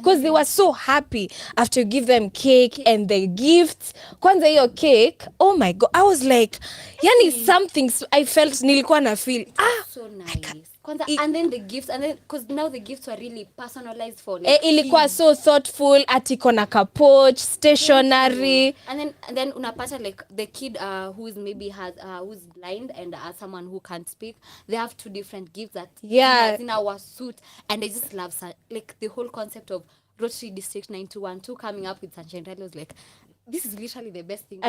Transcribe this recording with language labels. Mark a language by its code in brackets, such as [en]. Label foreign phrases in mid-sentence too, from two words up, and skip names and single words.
[en] Because they were so happy after you give them cake and the gifts. [sw] Kwanza hiyo cake, [en] oh my God. I was like, yani something I felt, [sw] nilikuwa na feel. [en] So nice. And then the gifts, and then because now the gifts were really personalized for like ilikuwa so thoughtful, [sw] atiko na kapoch, [en] stationery. And then unapata like the kid who is maybe who's blind and someone who can't speak, they have 2 different gifts that in our suit, and I just love like the whole concept of Rotary District 9212 coming up with Sunshine Rally was like, this is literally the best thing.